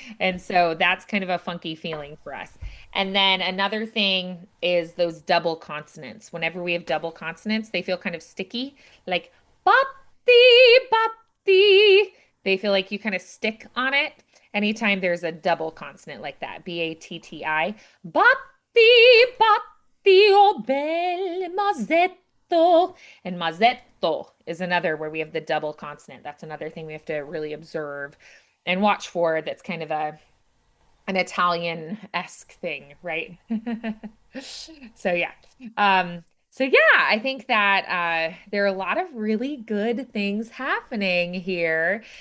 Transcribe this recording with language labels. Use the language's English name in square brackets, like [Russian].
[English] And so that's kind of a funky feeling for us. And then another thing is those double consonants. Whenever we have double consonants, they feel kind of sticky, like batti, batti. They feel like you kind of stick on it anytime there's a double consonant like that, B-A-T-T-I. [Italian] Batti, batti, oh bel mazzetto. [English] And mazzetto is another where we have the double consonant. That's another thing we have to really observe and watch for. That's kind of an Italian-esque thing, right? So yeah. So yeah, I think that there are a lot of really good things happening here.